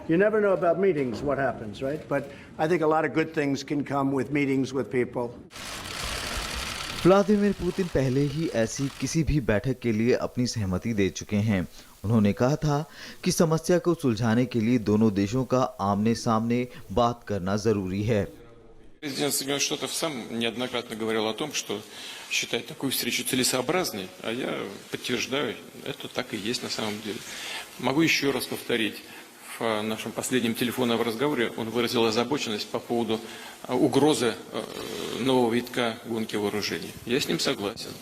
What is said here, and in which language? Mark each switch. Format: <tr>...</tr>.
<en>You never know about meetings, what happens, right? But I think a lot of good things can come with meetings with people.</en> <hi>Vladimir Putin पहले ही ऐसी किसी भी बैठक के लिए अपनी सहमति दे चुके हैं। उन्होंने कहा था कि समस्या को सुलझाने के लिए दोनों देशों का आमने-सामने बात करना जरूरी है।</hi> <ru>Президент Соединенных Штатов сам неоднократно говорил о том, что считает такую встречу целесообразной, а я подтверждаю, это так и есть на самом деле. Могу еще раз повторить. В нашем последнем телефонном разговоре он выразил озабоченность по поводу угрозы нового витка гонки вооружений. Я с ним согласен.</ru>